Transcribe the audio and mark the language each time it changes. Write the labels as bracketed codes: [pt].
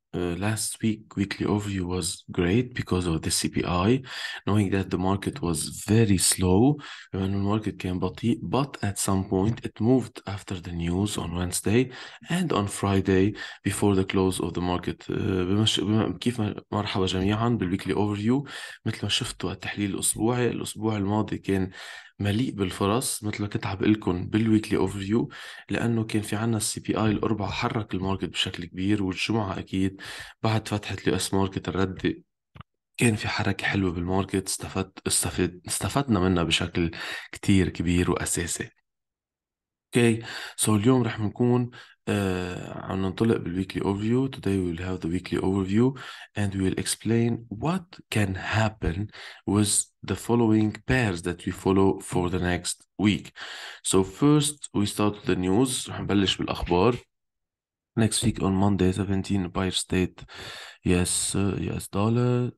[en] Last week weekly overview was great because of the CPI, knowing that the market was very slow when the market came [ar] بطيء, [en] but at some point it moved after the news on Wednesday and on Friday before the close of the market. [ar] كيف مرحبا جميعا بالويكلي overview. مثل ما شفتوا التحليل الأسبوعي، الأسبوع الماضي كان مليء بالفرص مثل ما كنت عم بقول لكم بالويكلي اوفرفيو، لانه كان في عنا السي بي اي الاربعاء حرك الماركت بشكل كبير، والجمعه اكيد بعد فتحه اليو اس ماركت الرده كان في حركه حلوه بالماركت، استفدنا منها بشكل كتير كبير واساسي. اوكي، سو اليوم رح نكون عم ننطلق بالويكلي overview. [en] Today we will have the weekly overview and we will explain what can happen with the following pairs that we follow for the next week. So first we start with the news. [ar] رح نبلش بالأخبار. [en] Next week on Monday 17 Empire State US dollar.